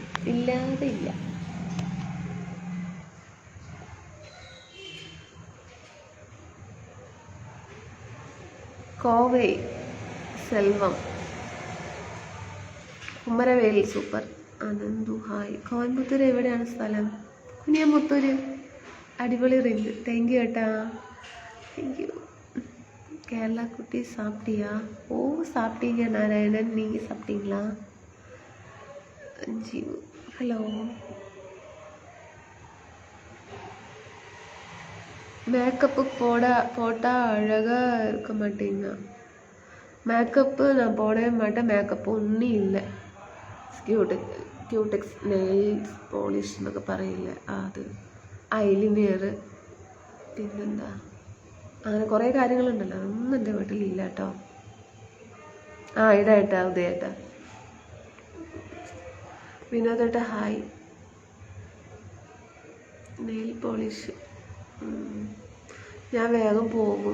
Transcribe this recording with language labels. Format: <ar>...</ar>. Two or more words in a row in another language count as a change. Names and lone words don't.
<ml>ഇല്ലാതെ ഇല്ല. കോവൈ സെൽവം. കുമരവേൽ സൂപ്പർ. അനന്തു ഹായ്. കോയമ്പത്തൂർ എവിടെയാണ് സ്ഥലം? കുനിയമ്പത്തൂര്. അടിപൊളി റിങ്.</ml> <en>thank you</en> <ml>ഏട്ടാ.</ml> <en>thank you.</en> <ta>கேரளா குட்டி சாப்பிட்டியா? ஓ சாப்பிட்டீங்க நாராயணன். நீங்கள் சாப்பிட்டீங்களா? ஜீவு ஹலோ. மேக்கப்பு போட்டால் அழகாக இருக்க மாட்டீங்க. மேக்கப்பு நான் போடவே மாட்டேன். மேக்கப்பு ஒன்றும் இல்லை.</ta> <ml>ക്യൂടെക്സ്</ml> <en>nails polish</en> <ml>എന്നൊക്കെ പറയില്ലേ, അത്. ഐലിനിയർ. പിന്നെന്താ, അങ്ങനെ കുറേ കാര്യങ്ങളുണ്ടല്ലോ. അതൊന്നും എൻ്റെ വീട്ടിലില്ല കേട്ടോ. ഇടാട്ടാ ഉദയേട്ടാ. വിനോദേട്ടാ ഹായ്.</ml> <en>nail polish</en> <ml>ഞാൻ വേഗം പോകും.</ml>